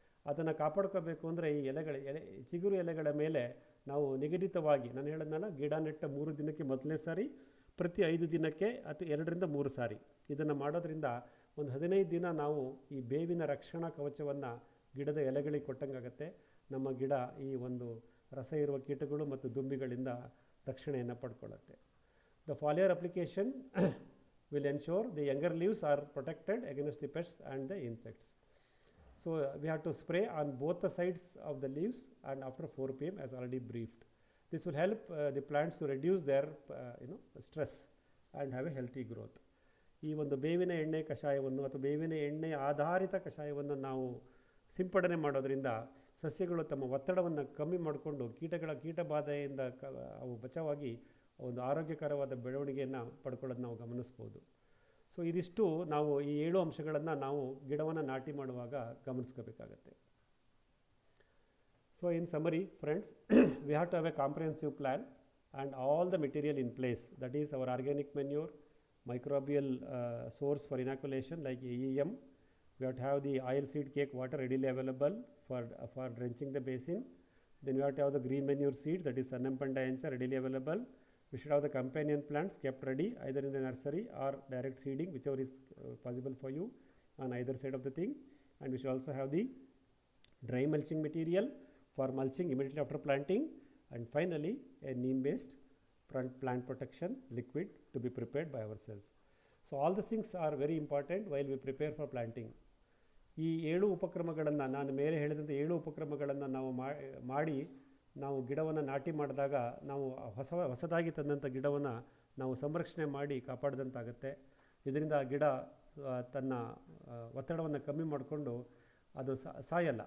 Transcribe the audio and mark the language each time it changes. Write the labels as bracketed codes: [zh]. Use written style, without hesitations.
[kn] ಅದನ್ನು ಕಾಪಾಡ್ಕೋಬೇಕು ಅಂದರೆ ಈ ಚಿಗುರು ಎಲೆಗಳ ಮೇಲೆ ನಾವು ನಿಗದಿತವಾಗಿ, ನಾನು ಹೇಳಿದ್ನಲ್ಲ, ಗಿಡ ನೆಟ್ಟ 3 ದಿನಕ್ಕೆ ಮೊದಲನೇ ಸಾರಿ, ಪ್ರತಿ 5 ದಿನಕ್ಕೆ ಅಥವಾ 2ರಿಂದ 3 ಸಾರಿ ಇದನ್ನು ಮಾಡೋದ್ರಿಂದ ಒಂದು 15 ದಿನ ನಾವು ಈ ಬೇವಿನ ರಕ್ಷಣಾ ಕವಚವನ್ನು ಗಿಡದ ಎಲೆಗಳಿಗೆ ಕೊಟ್ಟಂಗಾಗತ್ತೆ. ನಮ್ಮ ಗಿಡ ಈ ಒಂದು ರಸ ಇರುವ ಕೀಟಗಳು ಮತ್ತು ದುಂಬಿಗಳಿಂದ ರಕ್ಷಣೆಯನ್ನು ಪಡ್ಕೊಳ್ಳುತ್ತೆ. [en] The foliar application will ensure the younger leaves are protected against the pests and the insects. So we have to spray on both the sides of the leaves and after 4 p.m. as already briefed. This will help the plants to reduce their stress and have a healthy growth. [kn] ಈ ಒಂದು ಬೇವಿನ ಎಣ್ಣೆ ಕಷಾಯವನ್ನು ಅಥವಾ ಬೇವಿನ ಎಣ್ಣೆ ಆಧಾರಿತ ಕಷಾಯವನ್ನು ನಾವು ಸಿಂಪಡಣೆ ಮಾಡೋದರಿಂದ ಸಸ್ಯಗಳು ತಮ್ಮ ಒತ್ತಡವನ್ನು ಕಮ್ಮಿ ಮಾಡಿಕೊಂಡು ಕೀಟಬಾಧೆಯಿಂದ ಅವು ಬಚಾವಾಗಿ ಒಂದು ಆರೋಗ್ಯಕರವಾದ ಬೆಳವಣಿಗೆಯನ್ನು ಪಡ್ಕೊಳ್ಳೋದು ನಾವು ಗಮನಿಸ್ಬೋದು. ಸೊ ಇದಿಷ್ಟು ನಾವು ಈ 7 ಅಂಶಗಳನ್ನು ನಾವು ಗಿಡವನ್ನು ನಾಟಿ ಮಾಡುವಾಗ ಗಮನಿಸ್ಕೋಬೇಕಾಗತ್ತೆ. [en] So in summary, friends, we have to have a comprehensive plan and all the material in place. That is our organic manure, microbial source for inoculation like AEM. We have to have the oil seed cake water readily available for drenching the basin. Then we have to have the green manure seeds, that is Sannampanda encha, readily available. We should have the companion plants kept ready either in the nursery or direct seeding, whichever is possible for you on either side of the thing. And we should also have the dry mulching material for mulching immediately after planting, and finally a neem based plant protection liquid to be prepared by ourselves. So all the things are very important while we prepare for planting. [kn] ಈ 7 ಉಪಕ್ರಮಗಳನ್ನು ನಾನು ಮೇಲೆ ಹೇಳಿದಂಥ 7 ಉಪಕ್ರಮಗಳನ್ನು ನಾವು ಮಾಡಿ ನಾವು ಗಿಡವನ್ನು ನಾಟಿ ಮಾಡಿದಾಗ ನಾವು ಹೊಸದಾಗಿ ತಂದಂಥ ಗಿಡವನ್ನು ನಾವು ಸಂರಕ್ಷಣೆ ಮಾಡಿ ಕಾಪಾಡಿದಂತಾಗುತ್ತೆ. ಇದರಿಂದ ಗಿಡ ತನ್ನ ಒತ್ತಡವನ್ನು ಕಮ್ಮಿ ಮಾಡಿಕೊಂಡು ಅದು ಸಾಯಲ್ಲ.